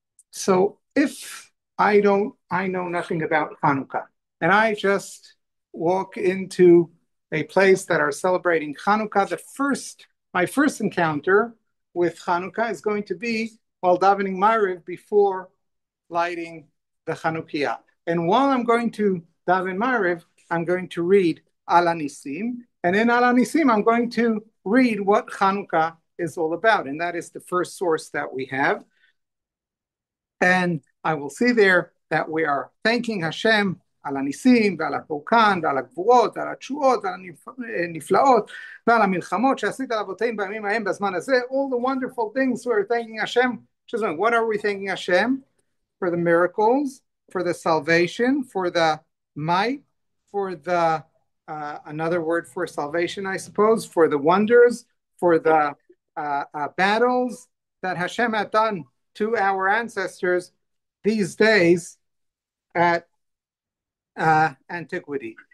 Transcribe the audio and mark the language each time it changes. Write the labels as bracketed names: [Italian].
[English] So if I know nothing about Hanukkah, and I just walk into a place that are celebrating Hanukkah, my first encounter with Hanukkah is going to be while davening Ma'ariv before lighting the Chanukiah. And while I'm going to daven Ma'ariv, I'm going to read Al Anisim, and in Al Anisim, I'm going to read what Hanukkah is all about, and that is the first source that we have. And I will see there that we are thanking Hashem [Hebrew] על הניסים ועל הפורקן ועל הגבורות ועל התשועות ועל הנפלאות ועל המלחמות שעשית לאבותינו בימים ההם בזמן הזה. [English] All the wonderful things we're thanking Hashem. What are we thanking Hashem? For the miracles, for the salvation, for the might, for the another word for salvation, I suppose, for the wonders, for the battles that Hashem had done to our ancestors these days at antiquity.